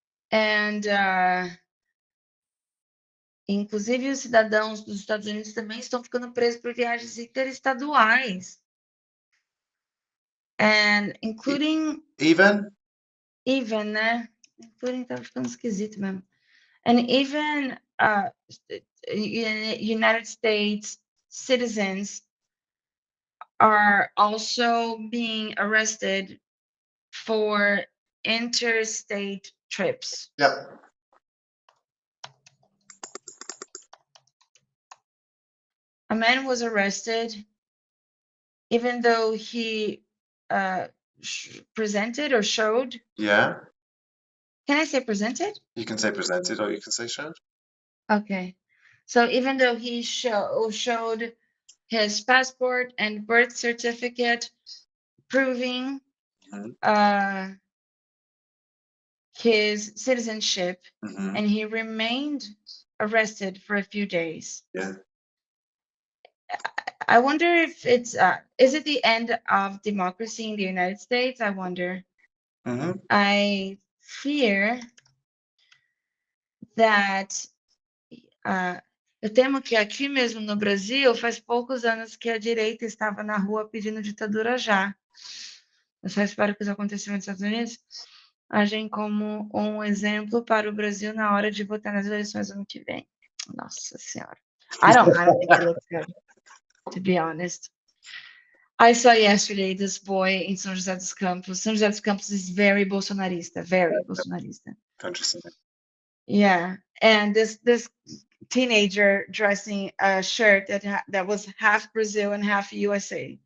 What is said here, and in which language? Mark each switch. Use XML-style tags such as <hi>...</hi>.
<pt>And inclusive os cidadãos dos Estados Unidos também estão ficando presos por viagens interestaduais.</pt> <en>And including Even?</en> <pt>né? Including tá ficando esquisito mesmo.</pt> <en>And even United States citizens are also being arrested for interstate trips. Yep. A man was arrested even though he presented or showed. Yeah. Can I say presented? You can say presented or you can say showed. Okay. So even though he showed his passport and birth certificate proving Mhm. his citizenship, Mhm. and he remained arrested for a few days. Yeah. I wonder if is it the end of democracy in the United States? I wonder. Mhm. I fear that</en> <pt>eu temo que aqui mesmo no Brasil faz poucos anos que a direita estava na rua pedindo ditadura já. Eu só espero que os acontecimentos nos Estados Unidos agem como um exemplo para o Brasil na hora de votar nas eleições ano que vem. Nossa Senhora.</pt> <en>I don't think it looks good, to be honest. I saw yesterday this boy in São José dos Campos. São José dos Campos is very Bolsonarista, very Bolsonarista. Countryside. Yeah, and this teenager dressing a shirt that was half Brazil and half USA.</en>